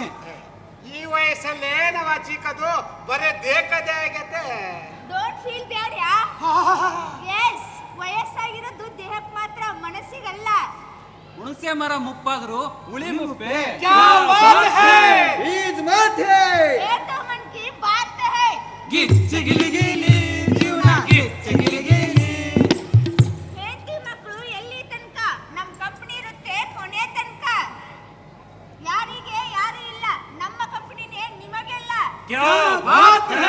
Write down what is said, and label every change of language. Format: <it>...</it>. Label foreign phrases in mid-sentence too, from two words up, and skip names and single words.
<kn>ಈ ವಯಸ್ಸಲ್ಲೇ ನಾವ್ ಚಿಕ್ಕದು ಬರೇ ದೇಕದೇ ಆಗತ್ತೆ.</kn> <en>don't feel bad ya.</en> <kn>ಎಸ್, ವಯಸ್ಸಾಗಿರೋದು ದೇಹಕ್ಕೆ ಮಾತ್ರ, ಮನಸ್ಸಿಗಲ್ಲ. ಹುಣಸೆ ಮರ ಮುಪ್ಪಾದ್ರು ಉಳಿ ಮುಪ್ಪೆ. ಈಜ್ ಮಾತೆ</kn> <hi>ये तो मन की बात है.</hi> <kn>ಗಿಚ್ಚಿ ಗಿಲಿ ಗಿಲಿ ಜೀವನ ಗಿಚ್ಚಿ ಗಿಲಿ ಗಿಲಿ. ಹೆಂಡತಿ ಮಕ್ಕಳು ಎಲ್ಲಿ ತನಕ ನಮ್ಮ ಕಂಪನಿ ಇರುತ್ತೆ ಕೊನೆ ತನಕ. ಯಾರಿಗೆ ಯಾರು ಇಲ್ಲ, ನಮ್ಮ ಕಂಪನಿನೇ ನಿಮಗೆಲ್ಲ.</kn> <hi>क्या बात है.</hi>